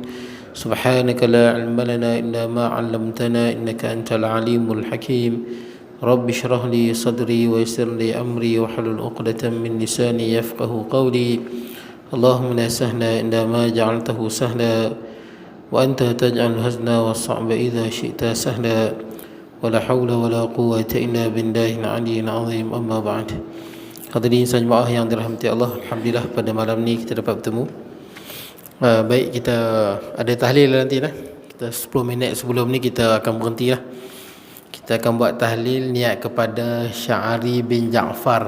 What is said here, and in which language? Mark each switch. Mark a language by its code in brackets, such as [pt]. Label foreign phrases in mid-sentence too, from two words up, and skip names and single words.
[ar] سبحانك لا علم لنا إلا ما علمتنا إنك أنت العليم الحكيم. رب اشرح لي صدري ويسر لي أمري واحلل عقدة من لساني يفقهوا قولي. اللهم لا سهل إلا ما جعلته سهلا وأنت تجعل حزنا وصعبا إذا شئت سهلا. ولا حول ولا قوة إلا بالله العلي العظيم. أما بعد. [ms] Hadirin jemaah yang dirahmati Allah, alhamdulillah pada malam ni kita dapat bertemu. Baik, kita ada tahlil nanti lah. Kita 10 minit sebelum ni kita akan berhenti lah. Kita akan buat tahlil niat kepada Sya'ari bin Ja'far.